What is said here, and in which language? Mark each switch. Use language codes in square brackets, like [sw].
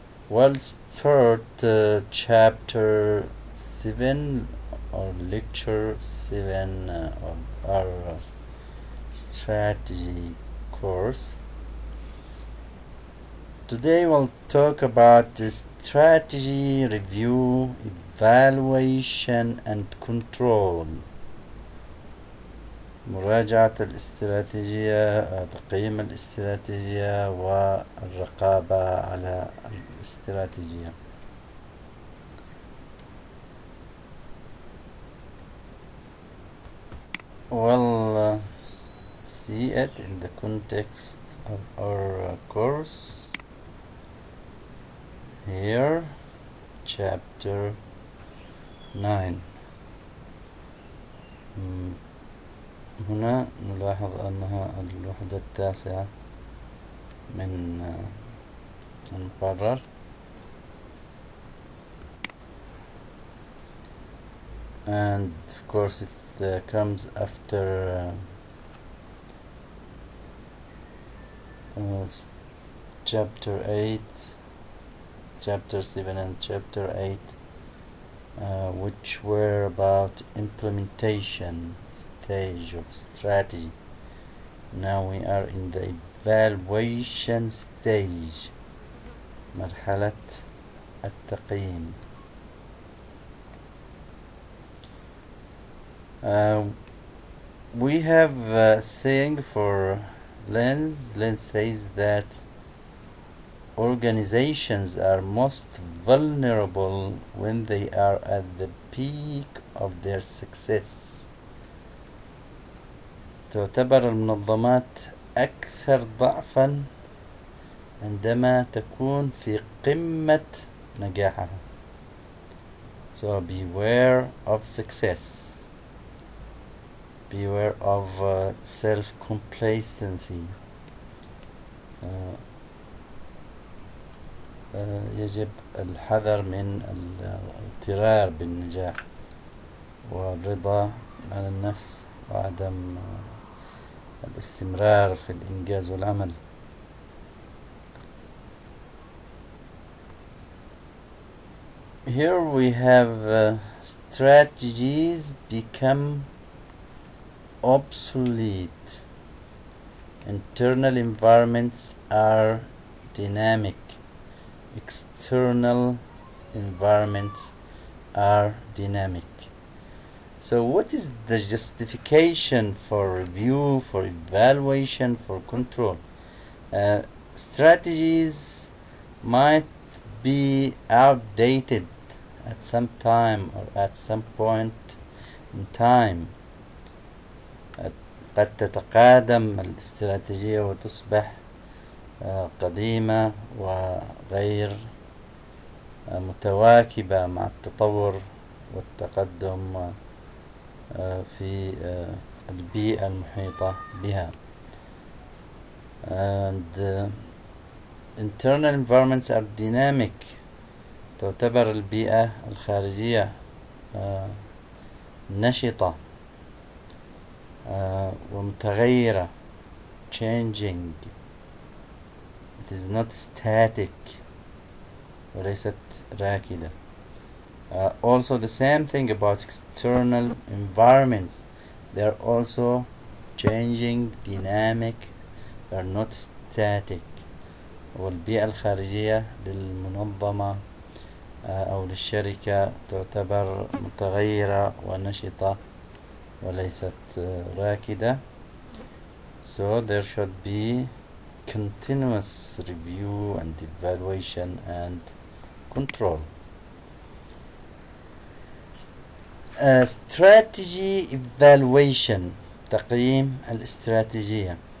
[en] We'll start chapter 7 or lecture 7 of our strategy course. Today we'll talk about the strategy review, evaluation and control. [ar] مراجعة الاستراتيجية، تقييم الاستراتيجية والرقابة على الاستراتيجية. [en] We'll see it in the context of our course. Here, chapter 9. [ar] هنا نلاحظ أنها الوحدة التاسعة من المقرر. [en] And of course it comes after chapter 8, chapter 7 and chapter 8, which were about implementation stage of strategy. Now we are in the evaluation stage, [ar] مرحلة التقييم. [en] We have a saying for Lenz. Lenz says that organizations are most vulnerable when they are at the peak of their success. [ar] تعتبر المنظمات أكثر ضعفا عندما تكون في قمة نجاحها. [en] So beware of success. Beware of self-complacency. [ar] يجب الحذر من الاغترار بالنجاح والرضا عن النفس وعدم الاستمرار في الإنجاز والعمل. [en] Here we have strategies become obsolete. Internal environments are dynamic. External environments are dynamic. So what is the justification for review, for evaluation, for control? Strategies might be outdated at some time or at some point in time. [ar] قد تتقادم الاستراتيجية وتصبح قديمة وغير متواكبة مع التطور والتقدم في البيئة المحيطة بها. [en] And internal environments are dynamic. [ar] تعتبر البيئة الخارجية نشطة ومتغيرة, [en] changing. It is not static [ar] وليست راكدة. [en] Also the same thing about external environments. They are also changing, dynamic. They are not static. [ar] والبيئة الخارجية للمنظمة أو للشركة تعتبر متغيرة ونشطة وليست راكدة. [en] So there should be continuous review and evaluation and control. Strategy evaluation, [ar] تقييم الاستراتيجية.